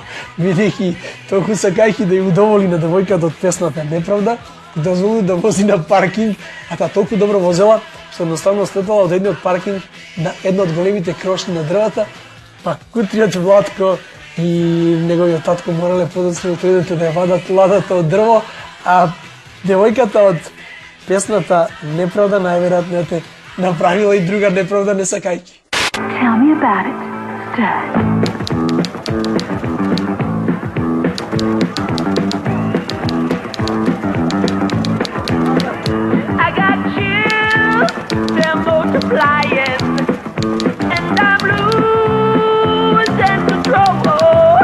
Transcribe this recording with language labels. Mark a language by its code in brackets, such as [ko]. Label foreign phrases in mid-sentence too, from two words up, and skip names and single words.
[mk] Бидејќи толку сакајќи да ја удоволи на девојката од песната Неправда, дозволи да вози на паркинг, а таа толку добро возела, што едноставно слетала од едниот паркинг на едно од големите крошни на дрвата, па кутриот Владко и неговиот татко морале подоцна да идете да ја вадат ладата од дрво, а девојката од песната Неправда најверојатно те направила и друга неправда не сакајќи. [en] Tell me about it, Stud. I got chills, they're multiplying, and I'm losing control.